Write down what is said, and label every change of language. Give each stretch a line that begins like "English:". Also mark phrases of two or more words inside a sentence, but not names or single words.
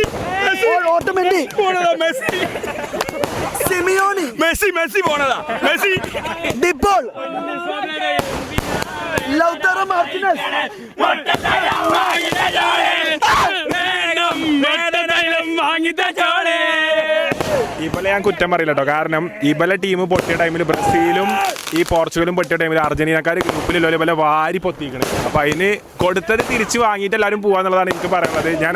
Malayalam: Otamendi. Messi. Simeone. Messi പോണതാ. Messi. Dipol. Lautaro Martinez. ഇബലെ ഞാൻ കുറ്റം പറയില്ല കേട്ടോ. കാരണം ഇബലെ ടീം പൊട്ടിയ ടൈമിൽ ബ്രസീലും ഈ പോർച്ചുഗലും പൊട്ടിയ ടൈമിൽ അർജന്റീനക്കാർ ഗ്രൂപ്പിലുള്ള ഇബലെ വാരി പൊത്തിക്കണ്. അപ്പൊ അതിന് കൊടുത്തത് തിരിച്ചു വാങ്ങിയിട്ട് എല്ലാവരും പോവാന്നുള്ളതാണ് എനിക്ക് പറയാനുള്ളത്.